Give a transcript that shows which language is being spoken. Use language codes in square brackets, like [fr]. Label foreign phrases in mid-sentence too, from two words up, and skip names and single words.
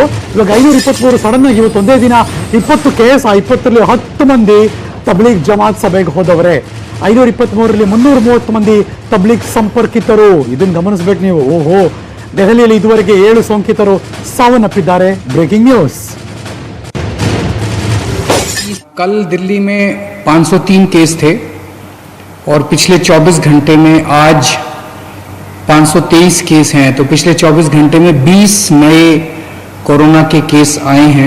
[kn] ಇವಾಗ 523 ಸಡನ್ ಆಗಿ ಇವತ್ತು ಒಂದೇ ದಿನ 20 ಕೇಸ್. ಆ 20ರಲ್ಲಿ 10 ಮಂದಿ ತಬ್ಲೀಗ್ ಜಮಾತ್ ಸಭೆಗೆ ಹೋದವರೇ. 523ರಲ್ಲಿ 330 ಮಂದಿ ತಬ್ಲೀಗ್ ಸಂಪರ್ಕಿತರು. ಇದನ್ನು ಗಮನಿಸಬೇಕು ನೀವು. ಓಹೋ, ದೆಹಲಿಯಲ್ಲಿ ಇದುವರೆಗೆ 7 ಸೋಂಕಿತರು ಸಾವನ್ನಪ್ಪಿದ್ದಾರೆ. [en] breaking news. [hi] कल दिल्ली में 503 केस थे और पिछले 24 घंटे में आज 523 केस हैं. तो पिछले 24 घंटे में 20 नए कोरोना के केस आए हैं.